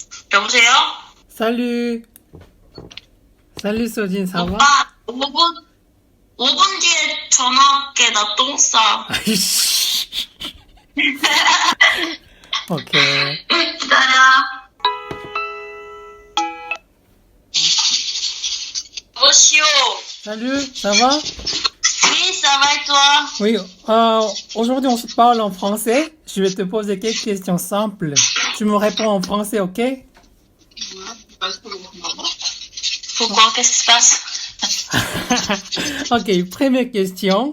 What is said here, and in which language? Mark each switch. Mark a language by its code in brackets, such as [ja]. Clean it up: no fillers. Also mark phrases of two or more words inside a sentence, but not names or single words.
[ko] 여보세요? [fr] Salut! Salut Sojin, ça va? [ko] 오빠, 5분 뒤에 전화할게. 나 똥 싸. 아이씨. Ok. 기다려. 여보시오. [fr] Salut, ça va? Oui, ça va et toi? Oui, aujourd'hui on se parle en français. Je vais te poser quelques questions simples. Tu me réponds en français, ok? Pourquoi? Qu'est-ce qui se passe? Ok, première question.